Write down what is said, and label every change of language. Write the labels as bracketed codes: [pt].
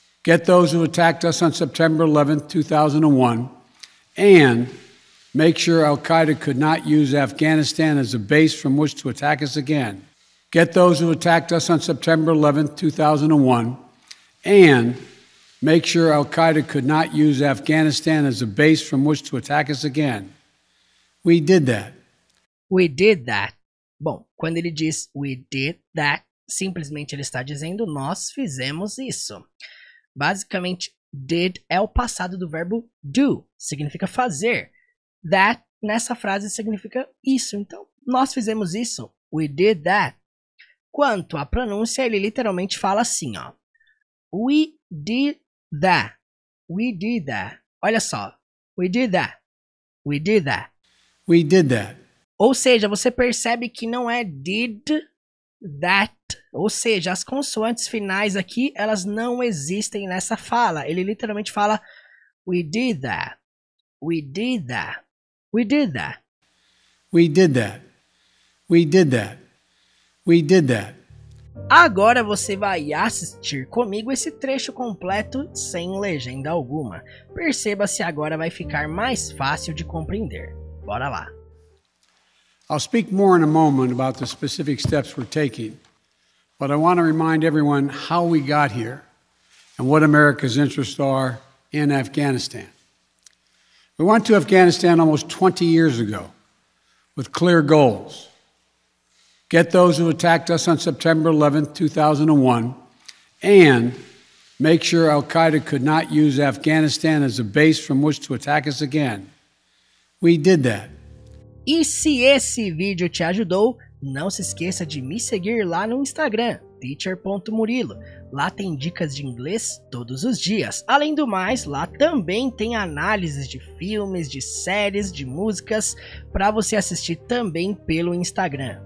[en] Get those who attacked us on September 11th, 2001, and make sure Al-Qaeda could not use Afghanistan as a base from which to attack us again. Get those who attacked us on September 11th, 2001, and make sure Al-Qaeda could not use Afghanistan as a base from which to attack us again. We did that. We did that. [pt] Bom, quando ele diz [en] we did that, [pt] simplesmente ele está dizendo nós fizemos isso. Basicamente, did é o passado do verbo do, significa fazer. That, nessa frase, significa isso. Então, nós fizemos isso. [en] We did that. [pt] Quanto à pronúncia, ele literalmente fala assim, ó. [en] We did that. We did that. [pt] Olha só. [en] We did that. We did that. We did that. [pt] Ou seja, você percebe que não é [en] did that. [pt] Ou seja, as consoantes finais aqui, elas não existem nessa fala. Ele literalmente fala we did that. We did that. We did that. [en] We did that. We did that. We did that. [pt] Agora você vai assistir comigo esse trecho completo sem legenda alguma. Perceba se agora vai ficar mais fácil de compreender. Bora lá. [en] I'll speak more in a moment about the specific steps we're taking, but I want to remind everyone how we got here and what America's interests are in Afghanistan. We went to Afghanistan almost 20 years ago with clear goals. Get those who attacked us on September 11th, 2001, and make sure Al-Qaeda could not use Afghanistan as a base from which to attack us again. We did that. [pt] E se esse vídeo te ajudou, não se esqueça de me seguir lá no Instagram, teacher.murilo. Lá tem dicas de inglês todos os dias. Além do mais, lá também tem análises de filmes, de séries, de músicas para você assistir também pelo Instagram.